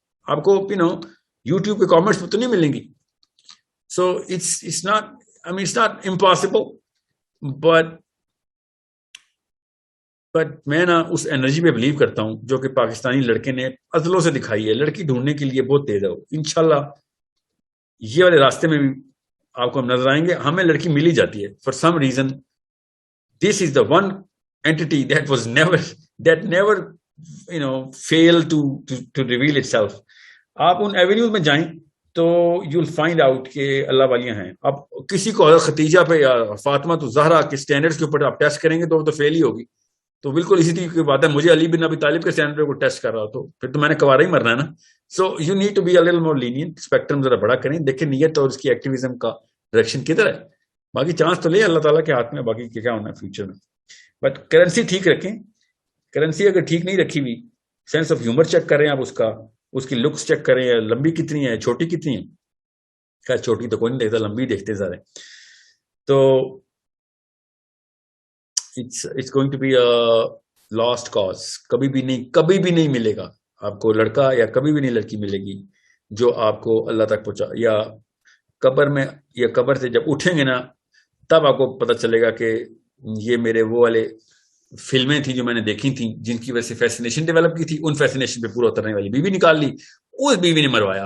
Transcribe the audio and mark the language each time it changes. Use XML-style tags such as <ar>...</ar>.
<ur>آپ کو یوٹیوب کے کامنٹس میں تو نہیں ملیں گی. سو</ur> <en>it's not impossible, but</en> <ur>میں نا اس انرجی پہ بلیو کرتا ہوں جو کہ پاکستانی لڑکے نے ازلوں سے دکھائی ہے. لڑکی ڈھونڈنے کے لیے بہت تیز ہے وہ, انشاءاللہ یہ والے راستے میں بھی آپ کو ہم نظر آئیں گے. ہمیں لڑکی مل ہی جاتی ہے</ur> <en>For some reason. This is the one entity that never fail to reveal itself.</en> <ur>آپ ان ایونیوز میں جائیں تو</ur> <en>you will find out</en> <ur>کہ اللہ والیاں ہیں. اب کسی کو حضرت ختیجہ پہ یا فاطمہ تو زہرا کے سٹینڈرڈز کے اوپر آپ ٹیسٹ کریں گے تو وہ تو فیل ہی ہوگی. تو بالکل اسی طریقے کی بات ہے, مجھے علی بن ابی طالب کے سٹینڈرڈ کو ٹیسٹ کر رہا ہو تو پھر تو میں نے کوارا ہی مرنا ہے نا.</ur> <en>so you need to be a little more lenient,</en> <ur>spectrum ذرا بڑا کریں, دیکھیں نیت اور اس کی ایکٹیویزم کا ڈائریکشن کدھر ہے. باقی چانس تو لے اللہ تعالیٰ کے ہاتھ میں, باقی کیا ہونا ہے فیوچر میں. بٹ کرنسی ٹھیک رکھیں. کرنسی اگر ٹھیک نہیں رکھی ہوئی, سینس آف ہیومر چیک کریں آپ, اس کی لکس چیک کریں, لمبی کتنی ہے چھوٹی کتنی ہے. خیر چھوٹی تو کوئی نہیں دیکھتا, لمبی دیکھتے سارے.</ur> <en>تو it's going to be a lost cause.</en> <ur>کبھی بھی نہیں ملے گا آپ کو لڑکا, یا کبھی بھی نہیں لڑکی ملے گی جو آپ کو اللہ تک پہنچا. یا قبر میں, یا قبر سے جب اٹھیں گے نا تب آپ کو پتہ چلے گا کہ یہ میرے وہ والے فلمیں تھیں جو میں نے دیکھی تھیں جن کی وجہ سے فیسینیشن ڈیولپ کی تھی, ان فیسینیشن پہ پورا اترنے والی بیوی نکال لی, اس بیوی نے مروایا.</ur>